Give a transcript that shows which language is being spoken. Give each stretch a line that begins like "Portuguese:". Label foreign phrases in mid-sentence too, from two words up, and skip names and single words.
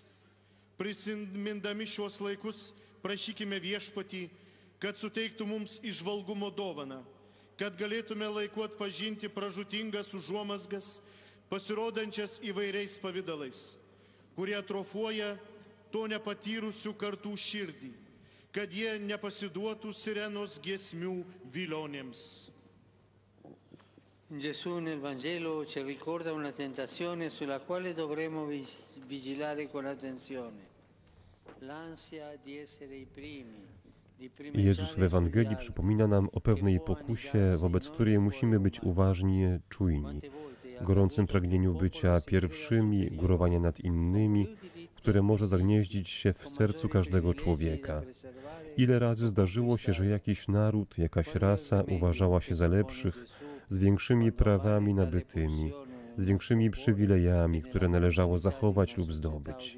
Lithuanian: Prisimindami šios laikus, prašykime Viešpatį, kad suteiktų mums įžvalgumo dovaną, kad galėtume laiku atpažinti pražūtingas užuomazgas, pasirodančias įvairiais pavydalais, kurie atrofuoja to nepatyrusių kartų širdį, kad jie nepasiduotų sirenos giesmių vilionėms.
Italian: Gesù nel Vangelo ci ricorda una tentazione sulla quale dovremo vigilare con attenzione. L'ansia di essere i primi.
Polish: Jezus w Ewangelii przypomina nam o pewnej pokusie, wobec której musimy być uważni, czujni, gorącym pragnieniu bycia pierwszymi, górowania nad innymi, które może zagnieździć się w sercu każdego człowieka. Ile razy zdarzyło się, że jakiś naród, jakaś rasa uważała się za lepszych, z większymi prawami nabytymi, z większymi przywilejami, które należało zachować lub zdobyć.